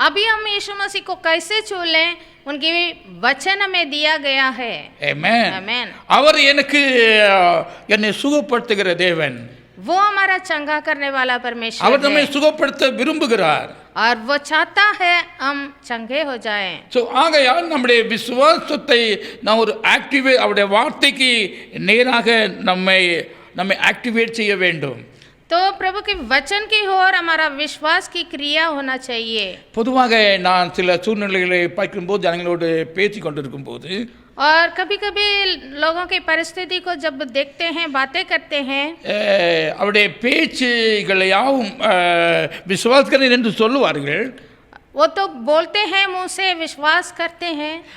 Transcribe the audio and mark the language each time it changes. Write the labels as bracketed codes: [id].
[hi] अभी हम यीशु मसीह को कैसे छू लें? उनकी वचन हमें दिया गया है। [en] Amen. [hi] आमीन। [ta] அவர் எனக்கு என்னை சுகப்படுத்துகிற தேவன். [hi] वो हमारा चंगा करने वाला परमेश्वर [ta] அவர் நம்மை [hi] है [ta] சுகப்படுத்த விரும்புகிறார். [hi] और वो चाहता है हम चंगे हो जाएं। [ta] ஆகையால் நம்முடைய விசுவாசத்தை நாம் ஒரு அவருடைய வார்த்தைக்கு நேராக நம்மை ஆக்டிவேட் செய்ய வேண்டும். [hi] तो प्रभु के वचन की ओर हमारा विश्वास की क्रिया होना चाहिए। [ta] பொதுவாக நான் சில சூழ்நிலைகளை பார்க்கும்போது ஜனங்களோடு பேசி கொண்டிருக்கும் போது [hi] और कभी कभी लोगों की परिस्थिति को जब देखते हैं, बातें करते हैं, [ta] அவருடைய பேச்சுகளை யாவும் விசுவாசிக்கிறேன் என்று சொல்லுவார்கள். [hi] वो तो बोलते हैं, मुंह से विश्वास करते हैं,